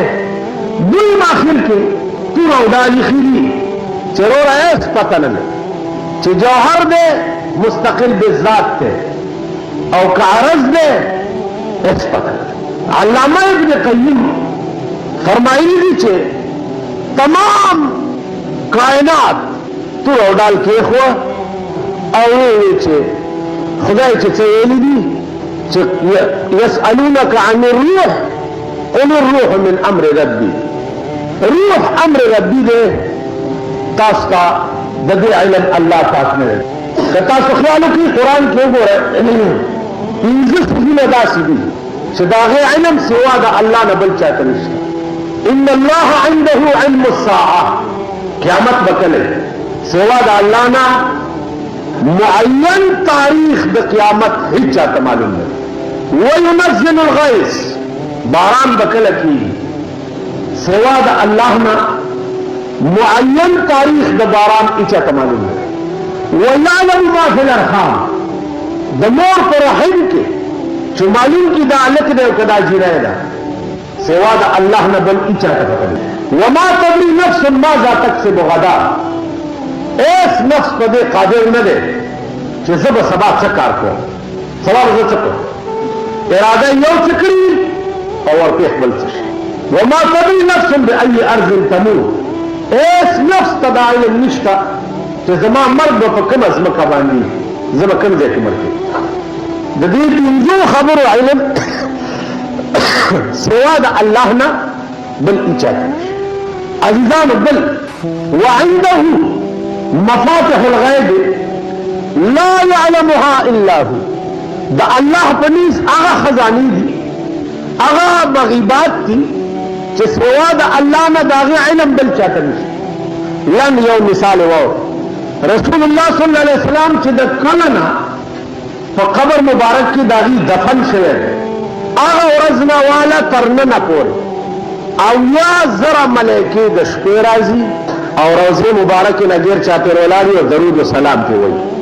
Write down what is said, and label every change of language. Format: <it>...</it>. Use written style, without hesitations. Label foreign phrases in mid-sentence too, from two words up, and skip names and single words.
<ps>دوی آخر کې تور او دا لیکي دي چې وروره هېڅ پته نه ده چې جوهر دی مستقل بالذات دی او که عرض دی هېڅ پته نه ده. علامه ابن قیم فرمایلی دي چې تمام کائنات تور او ډال کېښوه او وویل چې خدای چې څه ویلي دي چې</ps> <ar>یسألونک عن الروح قل الروح من امر ربي.</ar> <ps>روح</ps> <ar>امر ربي</ar> <ps>دی. تاسو ته د دې علم الله پاک نه دی. که تاسو خیال وکړئ قرآن کې وګورئ پنځه څیزونه داسې دي چې د هغې علم سوا د الله نه بل چاته نشته.</ps> <ar>ان الله عنده علم الساعه،</ar> <ps>قیامت به کله سوا د الله نه معین تاریخ د قیامت هیڅ چاته معلوم نه.</ps> <ar>وینزل الغیث،</ar> <ps>باران به کله کېږي سوا د الله نه معین تاریخ د باران هیڅ چاته معلوم نه.</ps> <ar>ویعلم ما فی الارحام،</ar> <ps>د مور په رحم کې چې معلوم کې دا هلک دی او که دا جینۍ ده سوا د الله نه بل هیڅ چاته پته نه.</ps> <ar>وما تدري نفس ماذا تکسب غدا،</ar> <ps>ایس نفس په دې قادر نه دی چې زه به سبا څه کار کوم، سبا به زه څه کوم. اراده یو څه کړي او ورپېښ بل څه شي.</ps> <ar>وما تدري نفس بأي أرض تموت،</ar> <ps>ایس نفس ته دا علم نشته چې زما مرګ به په کومه ځمکه باندې زه به کوم ځای کې مړ کېږم. د دې پنځو خبرو علم سوا د الله نه بل هیڅ چاته نشته. عزیزانو بل</ps> <ar>وعنده مفاتح الغیب لا يعلمها الا هو،</ar> <ps>د الله په نس هغه خزانې دي هغه مغیبات دي چې سوا د الله نه د هغې علم بل چاته نشته. لن یو مثال واو رسول الله</ps> <ar>صلی الله علیه وسلم</ar> <ps>چې د کله نه په قبر مبارک کې د هغې دفن شوی دی هغه ورځ نه واله تر ننه پورې 80,000 ملایکې د شپې راځي او روضې مبارکې نه ډېر چاپېر ولاړ او درود و سلام پرې وایي.</ps>